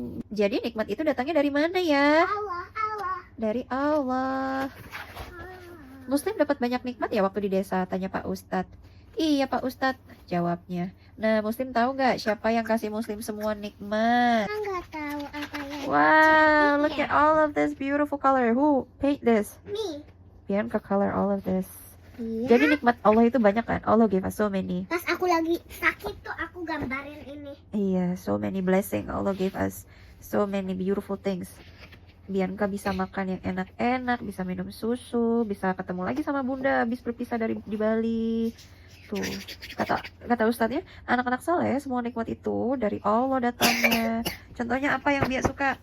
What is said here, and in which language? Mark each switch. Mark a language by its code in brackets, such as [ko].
[id] Jadi nikmat itu datangnya dari mana ya? Allah. Dari Allah. Muslim dapat banyak nikmat ya waktu di desa, tanya Pak Ustadz. Iya Pak Ustadz, jawabnya. Nah, Muslim tahu nggak siapa yang kasih Muslim semua nikmat? Nggak tahu apa yang. [en] Wow, look at all of this beautiful color. Who paint this? Me. Bianca color all of this. [id] Iya. Jadi nikmat Allah itu banyak kan? [en] Allah gave us so many. [id] Pas aku lagi sakit tuh aku gambarin ini. Iya, [en] so many blessing. Allah gave us so many beautiful things. [id] Bianca bisa makan yang enak-enak, bisa minum susu, bisa ketemu lagi sama bunda habis berpisah di Bali. Tuh, kata ustadznya, anak-anak saleh semua nikmat itu dari Allah datangnya. Contohnya apa yang Bia suka?